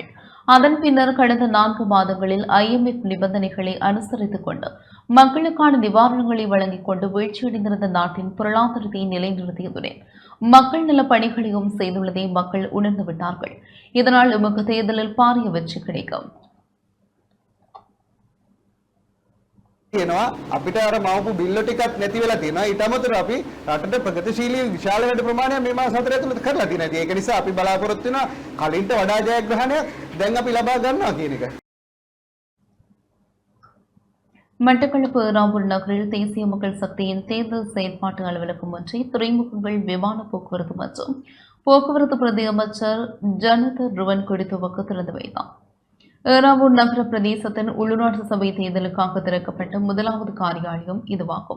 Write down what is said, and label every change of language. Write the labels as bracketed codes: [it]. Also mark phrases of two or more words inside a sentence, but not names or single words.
[ta] அதன் பின்னர் கடந்த 4 மாதங்களில் IMF நிபந்தனைகளை அனுசரித்துக் கொண்டு மக்களுக்கான நிவாரணங்களை வழங்கிக் கொண்டு வீழ்ச்சியடைந்திருந்த நாட்டின் பொருளாதாரத்தை நிலைநிறுத்தியதுடன் மக்கள் நல பணிகளையும் செய்துள்ளதை மக்கள் உணர்ந்துவிட்டார்கள். இதனால் எமக்கு தேர்தலில் பாரிய வெற்றி கிடைக்கும். [si] තියෙනවා අපිට අර මවපු බිල්ල ටිකක් නැති වෙලා තියෙනවා. ඊට අමතරව අපි රටට ප්‍රගතිශීලී විශාල වැඩ ප්‍රමාණයක් මේ මාස 4 ඇතුළත කරලා තියෙනවා. ඒක නිසා අපි බලාපොරොත්තු වෙනවා කලින්ට වඩා ජයග්‍රහණයක් දැන් අපි ලබා ගන්නවා කියන එක. [ta] மட்டக்களப்பு ஏறாவூர் நகரில் தேசிய மக்கள் சக்தியின் தேர்தல் செயற்பாட்டு அலுவலகம் ஒன்றை துறைமுகங்கள், விமான போக்குவரத்து மற்றும் போக்குவரத்து பிரதி அமைச்சர் ஜெயந்த ருவன் கொடி துவக்க திறந்து வைத்தார். ஏறாவூர் நகர பிரதேசத்தின் உள்ளூராட்சி சபை தேர்தலுக்காக திறக்கப்பட்ட முதலாவது காரியாலயம் இதுவாகும்.